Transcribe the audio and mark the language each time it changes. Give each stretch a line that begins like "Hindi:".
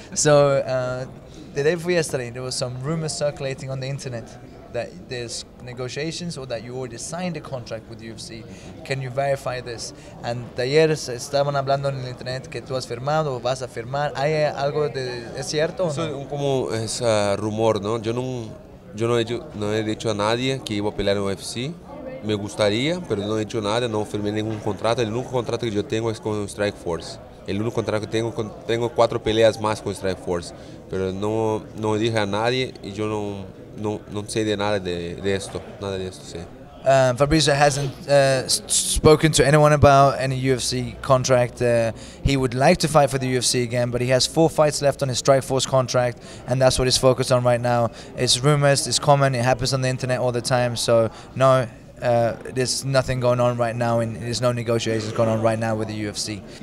English: So the day before yesterday, there was some rumors circulating on the internet that there's negotiations or that you already signed a contract with UFC. Can you verify this?
Spanish: And de ayer estaban hablando en el internet que tú has firmado o vas a firmar. ¿Hay algo es cierto o no? Como es rumor, ¿no? Yo no he dicho a nadie que iba a pelear en UFC. Me gustaría, pero no he hecho nada, no firmé ningún contrato. El único contrato que yo tengo es con Strike Force. El único contrato que tengo 4 peleas más con Strike Force, pero no dije a nadie y yo no sé de nada de esto, sí.
English: Fabricio hasn't spoken to anyone about any UFC contract. He would like to fight for the UFC again, but he has 4 fights left on his Strikeforce contract, and that's what he's focused on right now. It's rumors, it's common, it happens on the internet all the time, so no, there's nothing going on right now, and there's no negotiations going on right now with the UFC.